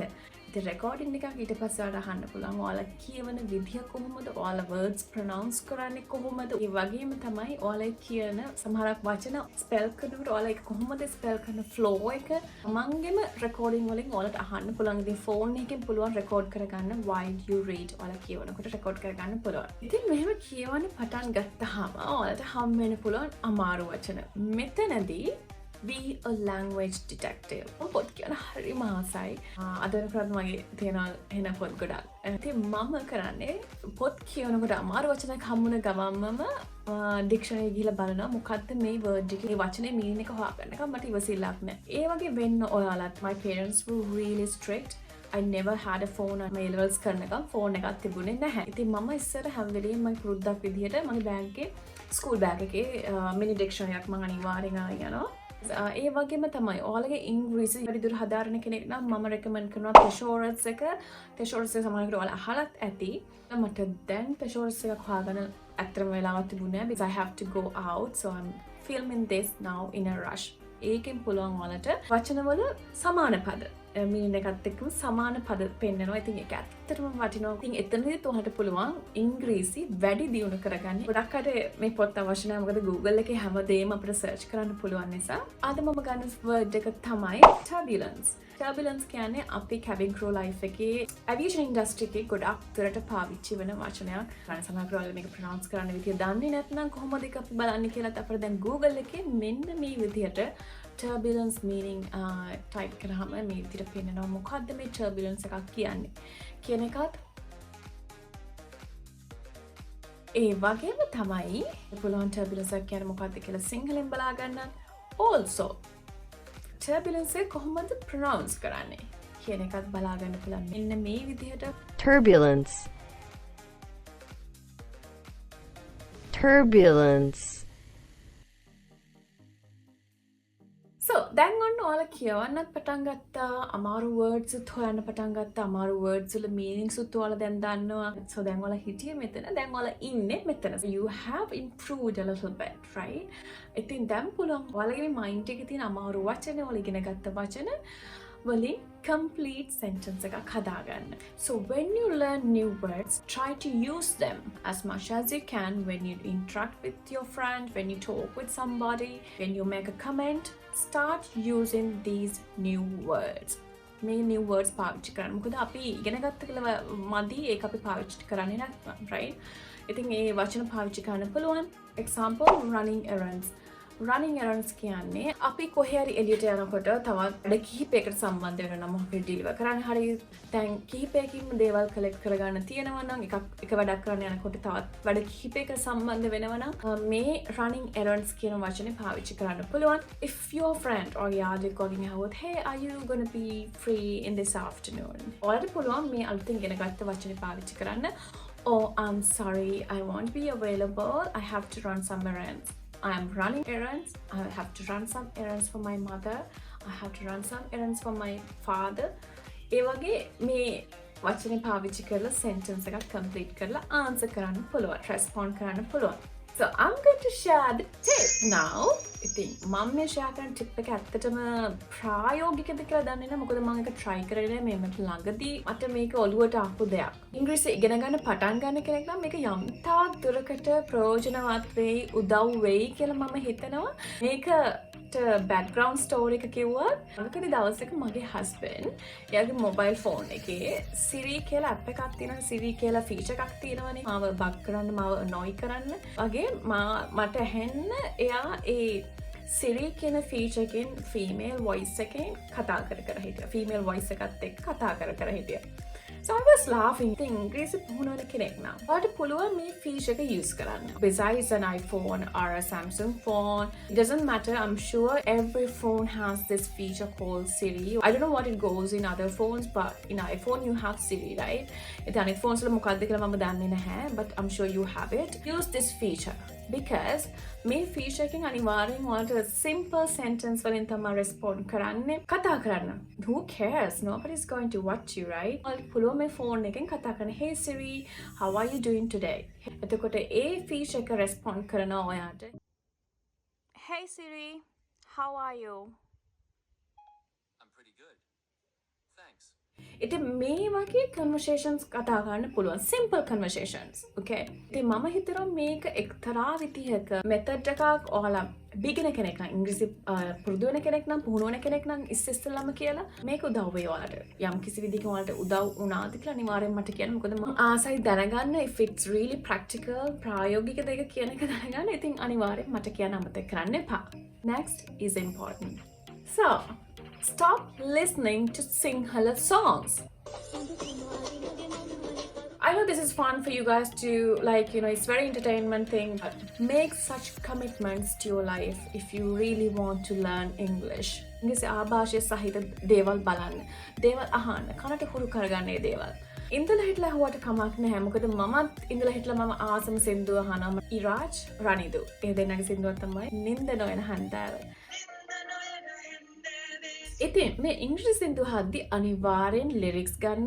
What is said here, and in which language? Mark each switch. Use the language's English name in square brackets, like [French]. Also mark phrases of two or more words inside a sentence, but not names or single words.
[Sinhala] ඉතින් recording එකක් ඊට පස්සේ ඔයාලට අහන්න පුළුවන් ඔයාලා කියවන විදිහ කොහොමද, ඔයාලා words pronounce කරන්නේ කොහොමද, ඒ වගේම තමයි ඔයාලා කියන සමහරක් වචන spell කරනකොට ඔයාලා ඒක කොහොමද spell කරන flow එක තමන්ගේම recording වලින් ඔයාලට අහන්න පුළුවන්. ඉතින් phone එකෙන් පුළුවන් record කරගන්න [English] while you read. [Sinhala] ඔයාලා කියවනකොට record කරගන්න පුළුවන්. ඉතින් මෙහෙම කියවන්න පටන් ගත්තාම ඔයාලට හම් වෙන්න පුළුවන් අමාරු වචන. [English] මෙතනදී be a language detective. [Sinhala] පොත් කියන හරි මාසයි. අද වෙනකොට මගේ තියෙනවා එන පොත් ගොඩක්. ඉතින් මම කරන්නේ පොත් කියවනකොට අමාරු වචනයක් හම්බුන ගමන්ම ඩික්ෂනරි ගිහලා බලනවා මොකද්ද මේ වර්ඩ් එකේ වචනේ මීනින් එක හොයාගන්න එක මට ඉවසිල්ලක් නැහැ. ඒ වගේ වෙන්න ඔයාලත්. [English] My parents were really strict. I never had a phone on my levels [Sinhala] කරනකම් ෆෝන් එකක් තිබුණේ නැහැ. ඉතින් මම ඉස්සර හැම වෙලේම මගේ පුරුද්දක් විදිහට මගේ බෑග් එකේ ස්කූල් බෑග් එකේ මිනි ඩික්ෂනරියක් මම අනිවාර්යෙන් අරන් යනවා. ඒ වගේම තමයි ඔයාලගේ ඉංග්‍රීසි වැඩිදුර හදාරන කෙනෙක් නම් මම රෙකමන්ඩ් කරනවා thesaurus එක. thesaurus එක සමහරවිට ඔයාලා අහලත් ඇති. මට දැන් thesaurus එකක් හොයාගන්න ඇත්තටම වෙලාවක් තිබුණේ නැහැ [English] because I have to go out, so I'm filming this now in a rush. [Sinhala] ඒකෙන් පුළුවන් ඔයාලට වචනවල සමාන පද මීනින් එකත් එක්කම සමාන පද පෙන්නනවා. ඉතින් ඒක ඇත්තටම වටිනවා. ඉතින් එතනදිත් ඔයාලට පුළුවන් ඉංග්‍රීසි වැඩි දියුණු කරගන්න. ගොඩක් අය මේ පොත් අවශ්‍ය නැහැ. මොකද Google එකේ හැමදේම අපිට සර්ච් කරන්න පුළුවන් නිසා. අද මම ගන්න වර්ඩ් එක තමයි turbulence. turbulence කියන්නේ අපි [English] cabin crew life [Sinhala] එකේ [English] aviation industry [Sinhala] එකේ ගොඩක් දුරට පාවිච්චි වෙන වචනයක්. ගන්න සමහරවිට මේක pronounce කරන්න විදිය දන්නේ නැත්නම් කොහොමද ඒක අපි බලන්නේ කියලාත් අපිට දැන් Google එකේ මෙන්න මේ විදියට [English] turbulence meaning [Sinhala] type කරාම මේ විදිහට පෙන්නනවා මොකද්ද මේ turbulence එකක් කියන්නේ කියන එකත් ඒ වගේම තමයි පුළුවන් turbulence එක කියන්නේ මොකක්ද කියලා සිංහලෙන් බලා ගන්න. Also turbulence එක කොහොමද pronounce කරන්නේ කියන එකත් බලා ගන්න පුළුවන්. මෙන්න මේ විදිහට turbulence, turbulence. So දැන් ඔන්න ඔයාලා කියවන්නත් පටන් ගත්තා. අමාරු words උත් හොයන්න පටන් ගත්තා. අමාරු words වල meanings උත් ඔයාලා දැන් දන්නවා. So දැන් ඔයාලා හිටියේ මෙතන. දැන් ඔයාලා ඉන්නේ මෙතන. [English] So you have improved a little bit, right? [Sinhala] ඉතින් දැන් පුළුවන් ඔයාලගේ mind එකේ තියෙන අමාරු වචන ඔයාලා ඉගෙන ගත්ත වචන වලින් [English] complete sentence [Sinhala] එකක් හදාගන්න. [English] So when you learn new words, try to use them as much as you can when you interact with your friend, when you talk with somebody, when you make a comment. Start using these new words. [Sinhala] මේ [English] new words [Sinhala] පාවිච්චි කරන්න. මොකද අපි ඉගෙන ගත්ත කියලා මදි ඒක අපි පාවිච්චි කරන්නේ නැත්නම්, right? ඉතින් ඒ වචන පාවිච්චි කරන්න පුළුවන්. [English] Example, running errands. Running errands [Sinhala] කියන්නේ අපි කොහේ හරි එළියට යනකොට තවත් වැඩ කිහිපයකට සම්බන්ධ වෙනවා නම් මොකද ඩිලිවර් කරන්න හරි දැන් කිහිපයකින්ම දේවල් කලෙක්ට් කරගන්න තියෙනවා නම් එක වැඩක් කරන්න යනකොට තවත් වැඩ කිහිපයකට සම්බන්ධ වෙනවා නම් මේ [English] running errands [Sinhala] කියන වචනේ පාවිච්චි කරන්න පුළුවන්. [English] If your friend or [Sinhala] යාළුවෙක් වගේ ඇහුවොත් [English] hey, are you going to be free in this afternoon? [Sinhala] ඔයාලට පුළුවන් මේ අලුතින් ඉගෙන ගත්ත වචනේ පාවිච්චි කරන්න. [English] Oh, I'm sorry, I won't be available. I have to run some errands. I am running errands. I have to run some errands for my mother. I have to run some errands for my father. [Sinhala] ඒ වගේ මේ වචනේ පාවිච්චි කරලා sentence එකක් complete කරලා answer කරන්න පුළුවන්. respond කරන්න පුළුවන්. [English] So I'm going to share the tip now. [Sinhala] ඉතින් මම මේ share කරන tip එක ඇත්තටම ප්‍රායෝගිකද කියලා දන්නේ නැහැ. මොකද මම ඒක try කරගෙන මේ මට ළඟදී මට මේක ඔළුවට ආපු දෙයක්. ඉංග්‍රීසි ඉගෙන ගන්න පටන් ගන්න කෙනෙක් නම් මේක යම් තාක් දුරකට ප්‍රයෝජනවත් වෙයි, උදව් වෙයි කියලා මම හිතනවා. මේක [English] background story [Sinhala] එක කිව්වත් මොකද දවසක මගේ husband එයාගේ [English] mobile phone [Sinhala] එකේ Siri කියලා app එකක් තියෙනවා. Siri කියලා feature එකක් තියෙනවනේ. මාව bug කරන්න, මාව annoy කරන්න. වගේ මට ඇහෙන්න එයා ඒ Siri කියන feature එකෙන් [English] female voice [Sinhala] එකෙන් කතා කර හිටියා. [English] female voice [Sinhala] එකත් එක්ක කතා කර හිටියා. [English] So I was laughing. [Sinhala] ඉතින් ඉංග්‍රීසි පුහුණුවන කෙනෙක් නම් ඔයාලට පුළුවන් මේ feature එක use කරන්න. [English] Besides an iPhone or a Samsung phone, it doesn't matter. I'm sure every phone has this feature called Siri. I don't know what it goes in other phones, but in iPhone you have Siri, right? [Sinhala] ඉතින් අනිත් phones වල මොකක්ද කියලා මම දන්නේ නැහැ, [English] but I'm sure you have it. Use this feature because [Sinhala] මේ feature එකෙන් අනිවාර්යෙන් ඔයාලට simple sentence වලින් තමයි respond කරන්න. කතා කරන්න. [English] Who cares? Nobody's going to watch you, right? [Sinhala] ඔයාලට පුළුවන් මේ phone එකෙන් කතා කරන්න. [English] Hey Siri, how are you doing today? [Sinhala] එතකොට ඒ feature එක respond කරනවා ඔයාට. [English] Hey Siri, how are you? I'm pretty good. Thanks. [Sinhala] ඉතින් මේ වගේ conversations කතා කරන්න පුළුවන්. [English] Simple conversations. Okay? [Sinhala] ඉතින් මම හිතනවා මේක එක්තරා විදිහක method එකක් ඔයාලා beginner කෙනෙක් නම් ඉංග්‍රීසි පුරුදු වෙන කෙනෙක් නම් පුහුණු වෙන කෙනෙක් නම් ඉස්සෙල්ලාම කියලා මේක උදව් වෙයි ඔයාලට. යම් කිසි විදිහකින් ඔයාලට උදව් වුණාද කියලා අනිවාර්යෙන් මට කියන්න. මොකද මම ආසයි දැනගන්න [English] if it's really practical [Sinhala] ප්‍රායෝගික දෙයක් කියන එක දැනගන්න. ඉතින් අනිවාර්යෙන් මට කියන්න අමතක කරන්න එපා. [English] Next is important. So, stop listening to sinhala songs. I know this is fun for you guys to like, you know, it's very entertainment thing, but make such commitments to your life if you really want to learn English. [Sinhala] English ආభాෂය සහිත දේවල් බලන්න. දේවල් අහන්න. කනට හුරු කරගන්න ඒ දේවල්. ඉඳලා හිටලා හුවට කමක් නැහැ. මොකද මමත් ඉඳලා හිටලා මම ආසම සින්දුව අහනවා. 𝗖𝗔𝗕𝗏 ඒ දෙන්නගේ සින්දුවක් තමයි නින්ද නොයන හන්දාව. ඉතින් මේ ඉංග්‍රීසි සින්දුව හද්දි අනිවාර්යෙන් ලිරික්ස් ගන්න.